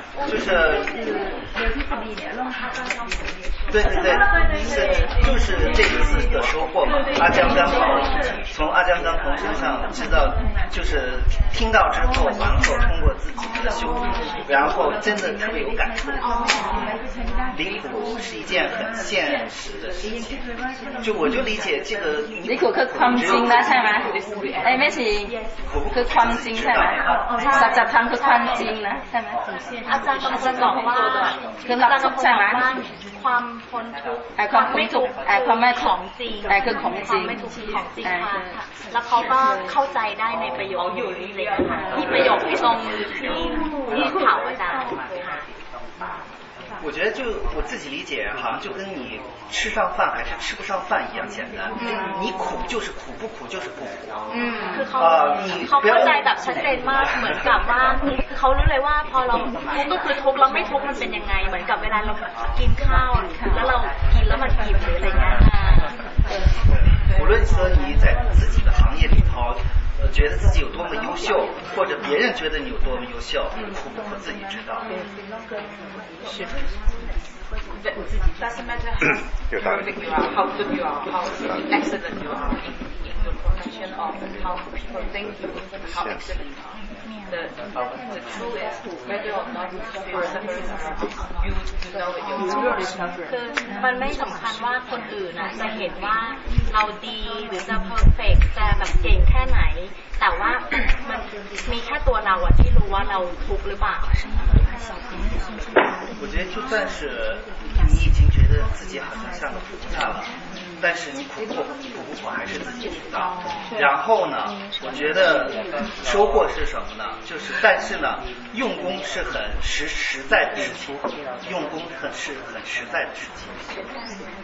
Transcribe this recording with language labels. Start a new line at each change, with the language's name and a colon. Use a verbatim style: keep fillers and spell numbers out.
Chinese: 就是对对对就是这一次的收获嘛阿江干同从阿江干同身上知道就是听到之后然后通过自己的修复然后真的特别有感触离苦是一件很现实的事情就我就理解这个离苦可宽心啦
Thai: ใช่ไหมไอ้ไม่ใช่คือความจริงใช่ไหมสัจธรรมคือความจริงนะใช่ไหม อาจารย์กำลังบอกว่า คือเราทุกข์ใช่ไหม ความพ้นทุกข์ ไอ้ความไม่ทุกข์ไอ้ความไม่ ของจริง ไอ้คือของจริง ไม่ทุกข์ของจริงค่ะแล้วเขาก็เข้าใจได้ในประโยคอยู่นี่เลยค่ะที่ประโยคที่ตรงที่ที่ถามอาจารย์
Chinese: 我觉得就我自己理解哈，就跟你吃上饭还是吃不上饭一样简单。嗯、你苦就是苦，不苦就是不苦。
Thai: 嗯，คือเขา เขา เข้าใจแบบชัดเจนมากเหมือนกับว่าคือเขารู้เลยว่าพอเราทุกข์ก็คือทุกข์แล้วไม่ทุกข์มันเป็นยังไงเหมือนกับเวลาเรากินข้าวแล้วเรากินแล้วมันอิ่มหรืออะไรเงี้ย
Chinese: 无论说你在自己的行业里头。觉得自己有多么优秀，或者别人觉得你有多么优秀，苦不苦自己知道。是。
English: Doesn't matter how perfect you are, how good you are, how excellent you are, in the condition of how people think you, how excellent you are. The the truth is whether or not you feel suffering around you, you know that you are suffering.
Thai: คือมันไม่สำคัญว่าคนอื่นน่ะจะเห็นว่าเราดีหรือจะเพอร์เฟกต์จะแบบเก่งแค่ไหนแต่ว่ามันมีแค่ตัวเราอะที่รู้ว่าเราทุกข์หรือเปล่า
Chinese: 我觉得就算是你已经觉得自己好像像个菩萨了但是你苦不苦不苦还是自己知道然后呢我觉得收获是什么呢就是但是呢用功是很实实在的事情用功很是很实在的事情